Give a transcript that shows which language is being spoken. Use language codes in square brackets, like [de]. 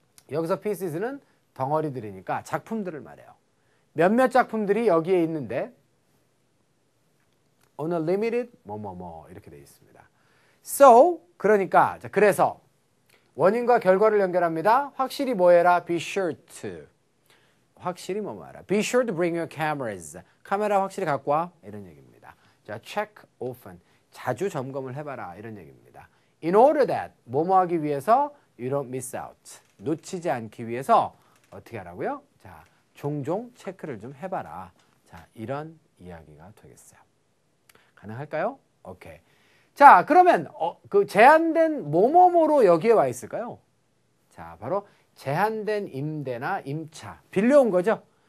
[ko] 여기서 pieces는 덩어리들이니까 작품들을 말해요. 몇몇 작품들이 여기에 있는데 [en] on a limited [ko] 뭐뭐뭐 이렇게 되어 있습니다. So 그러니까 자, 그래서 원인과 결과를 연결합니다. 확실히 뭐 해라? [en] Be sure to [ko] 확실히 뭐뭐하라. [en] Be sure to bring your cameras. [ko] 카메라 확실히 갖고 와. 이런 얘기입니다. 자, [en] check often. [ko] 자주 점검을 해봐라. 이런 얘기입니다. [en] In order that. [ko] 뭐뭐 하기 위해서 [en] you don't miss out. [ko] 놓치지 않기 위해서 어떻게 하라고요? 자, 종종 체크를 좀 해봐라. 자, 이런 이야기가 되겠어요. 가능할까요? 오케이. 자, 그러면 그 제한된 뭐뭐뭐로 여기에 와 있을까요? 자, 바로 제한된 임대나 임차. 빌려온 거죠.